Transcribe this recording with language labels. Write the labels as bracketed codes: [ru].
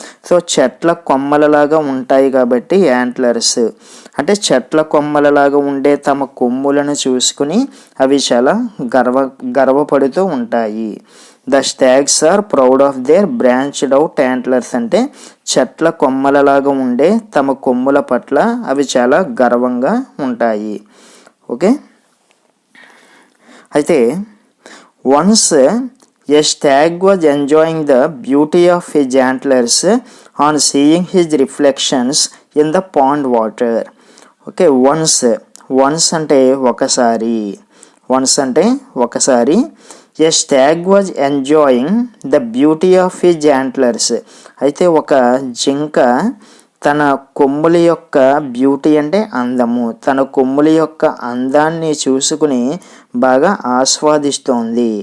[te] So చెట్ల కొమ్మలలాగా ఉంటాయి కాబట్టి యాంట్లర్స్, అంటే చెట్ల కొమ్మలలాగా ఉండే తమ కొమ్ములను చూసుకుని అవి చాలా గర్వపడుతూ ఉంటాయి. [en] the stags are proud of their branched out antlers [te] అంటే చెట్ల కొమ్మలలాగా ఉండే తమ కొమ్ముల పట్ల అవి చాలా గర్వంగా ఉంటాయి. [en] Okay, అయితే once a stag was enjoying the beauty of his antlers on seeing his reflections in the pond water. [te] Okay, once అంటే ఒకసారి, once అంటే ఒకసారి. [en] A stag was enjoying the beauty of his antlers. [te] అయితే ఒక జింక తన కొమ్ముల యొక్క బ్యూటీ అంటే అందము, తన కొమ్ముల యొక్క అందాన్ని చూసుకుని బాగా ఆస్వాదిస్తోంది.